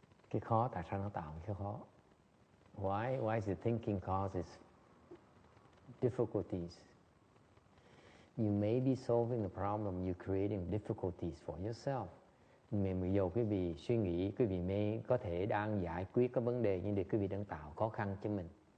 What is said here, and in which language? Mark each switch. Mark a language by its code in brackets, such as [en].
[vi] Cái khó tại sao nó tạo cái khó? [en] Why is the thinking causes difficulties? You may be solving the problem, you're creating difficulties for yourself. [vi] Mình dù quý vị suy nghĩ, quý vị may có thể đang giải quyết cái vấn đề, nhưng để quý vị đang tạo khó khăn cho mình.